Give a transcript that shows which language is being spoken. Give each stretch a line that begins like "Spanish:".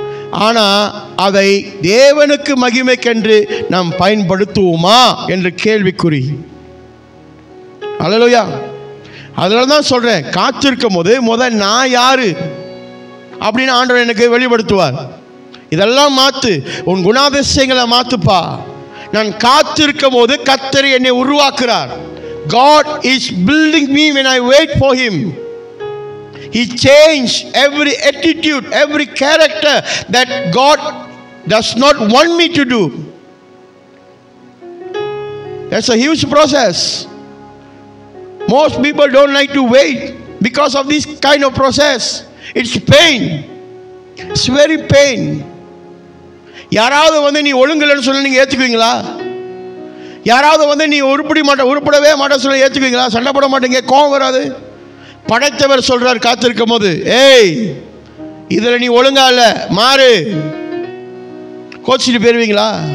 Tamil: ஆனால் அதை தேவனுக்கு மகிமைக்கென்று நாம் பயன்படுத்துவோமா என்று கேள்விக்குறி. அல்லேலூயா. அதனால தான் சொல்கிறேன், காத்திருக்கும் போது முதல் நான் யாரு அப்படின்னு ஆண்டவர் எனக்கு வெளிப்படுத்துவார். இதெல்லாம் மாற்று, உன் குணாதிசயங்களை மாற்றுப்பா. நான் காத்திருக்கும் போது கர்த்தர் என்னை உருவாக்குறார்.
English: God is building me when I wait for him. He changed every attitude, every character that God does not want me to do. That's a huge process. Most people don't like to wait because of this kind of process. It's pain. It's very pain.
Tamil: யாராவது வந்து நீ ஒழுங்கலைன்னு சொல்ல நீங்கள் ஏற்றுக்குவீங்களா? யாராவது வந்து நீ உருப்படவே மாட்டேன் சொல்ல ஏற்றுக்குவீங்களா? சண்டை போட மாட்டேங்க, கோபம் வராது. படைத்தவர் சொல்றார் காத்திருக்கும் போது, ஏய் இதில் நீ ஒழுங்கா இல்லை, மாறு. கோச்சிட்டு போயிருவீங்களா?